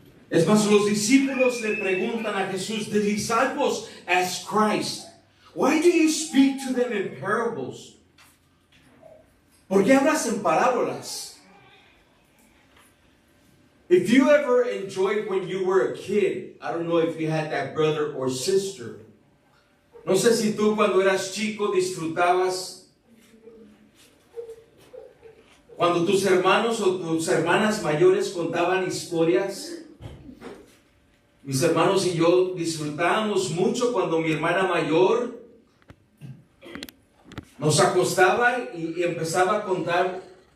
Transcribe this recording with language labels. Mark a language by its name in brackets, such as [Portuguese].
[Spanish] Es más, los discípulos le preguntan a Jesús, [English] the disciples ask Christ, why do you speak to them in parables? [Spanish] ¿Por qué hablas en parábolas? [English] If you ever enjoyed when you were a kid, I don't know if you had that brother or sister. [Spanish] No sé si tú cuando eras chico disfrutabas cuando tus hermanos o tus hermanas mayores contaban historias. Mis hermanos y yo disfrutábamos mucho cuando mi hermana mayor nos acostaba y empezaba a contar.